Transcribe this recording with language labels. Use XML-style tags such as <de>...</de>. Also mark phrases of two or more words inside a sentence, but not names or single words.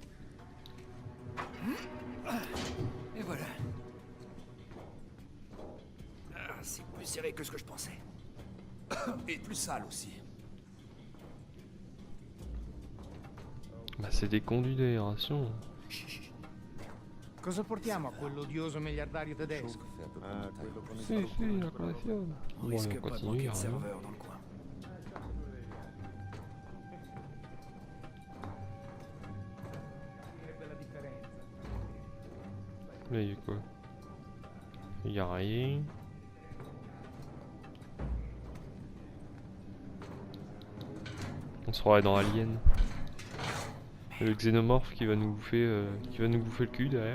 <fr>Et voilà. Ah, c'est plus serré que ce que je pensais. Et plus sale aussi. Bah c'est des conduits d'aération.</fr> <it>Cosa portiamo a quell'odioso miliardario tedesco? quello con il Si, si, la collezione.</it> <fr>On Bon, risque on pas de continue, manquer de hein. serveurs dans le coin.</fr> <it>Direbbe la differenza.</it> <fr>Là, il y a quoi? Il y a rien. On se croirait dans Alien. Le xénomorphe qui va nous bouffer, le cul derrière.</fr>